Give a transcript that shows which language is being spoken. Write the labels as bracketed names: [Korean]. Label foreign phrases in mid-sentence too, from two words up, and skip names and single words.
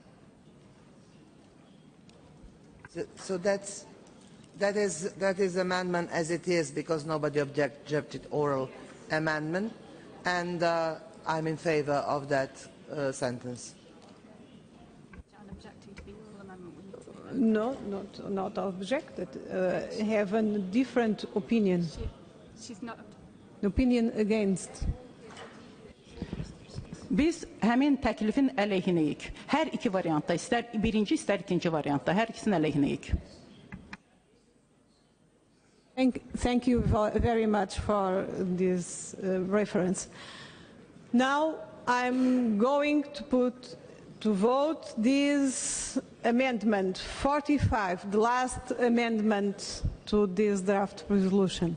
[English] So that is amendment as it is, because nobody objected oral amendment, and I'm in favor of that sentence. No, not objected. Have a different opinion. She's not. Opinion against. [Azerbaijani] Biz həmin təklifin əleyhinəyik. Hər iki variantda, istər birinci, istər ikinci variantda, hər ikisinin əleyhinəyik. [English] Thank you very much for this reference. Now I'm going to put to vote this amendment 45, the last amendment to this draft resolution.